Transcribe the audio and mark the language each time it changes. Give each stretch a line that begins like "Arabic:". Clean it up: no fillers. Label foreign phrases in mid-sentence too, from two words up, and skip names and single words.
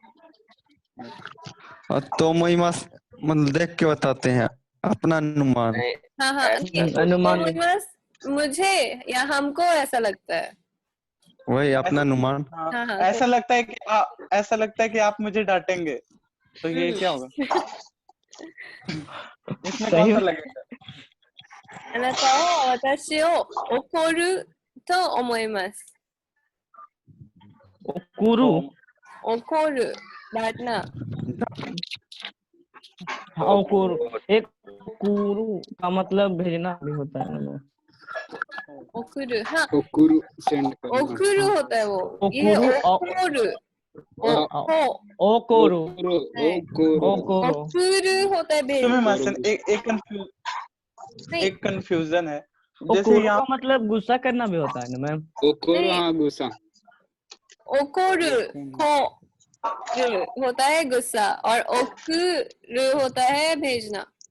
Hindi: तो मोइमास मतलब देख के बताते हैं अपना अनुमान। हाँ, अनुमान मुझे या हमको ऐसा लगता है, वही अपना अनुमान। ऐसा लगता है कि आप मुझे डांटेंगे, तो ये क्या होगा? इसमें कौन सा लगेगा?
Japanese: あなたは私を怒ると思います。
Hindi: 怒る डांटना। एक कुरु का मतलब भेजना भी होता है ना। ओकुरु, हाँ ओकुरु सेंड करना ओकुरु होता है वो, ये
Japanese: ओकुरु ओकुरु ओकोरो 送る 送る ओकोरो
Hindi: ओकुरु होता है भेजना।
Japanese: सुमिमासन
Hindi: नहीं एक कंफ्यूजन है, जैसे
Japanese: ओकोरो
Hindi: यहाँ का मतलब गुस्सा करना भी होता है ना मैम?
Japanese: ओकुरु
Hindi: नहीं हाँ गुस्सा ओकोरु को होता है गुस्सा और ओकुरु होता है भेजना।